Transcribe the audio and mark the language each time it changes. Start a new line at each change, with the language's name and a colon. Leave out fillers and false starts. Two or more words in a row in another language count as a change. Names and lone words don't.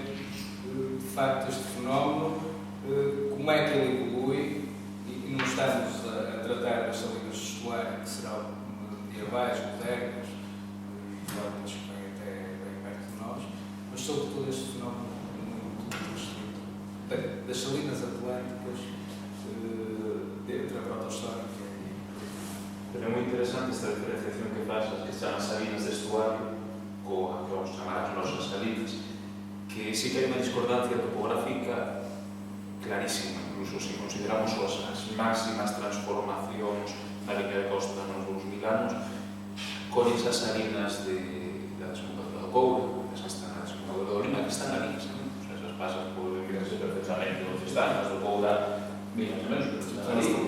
Portuguese: de facto este fenómeno, como é que ele evolui, e não estamos a tratar das salinas de estuário, que serão medievais, modernas, formas que vêm até bem perto de nós, mas sobretudo este fenómeno muito restrito das salinas atlânticas dentro da protohistórica.
Galician: Pero é moi interesante esta diferenciación que faz as que están as salinas de estuario coa que vamos chamar as nosas salinas, que sí que hai unha discordancia topográfica clarísima, incluso se consideramos as máximas transformacións na línea de costa nos 2000 anos, con esas salinas da desembocadura do Couro, esas que están na desembocadura do Lima, que están ali, esas pasas por mirarse perfectamente onde están, as do Couro, mira, menos, pero están ali.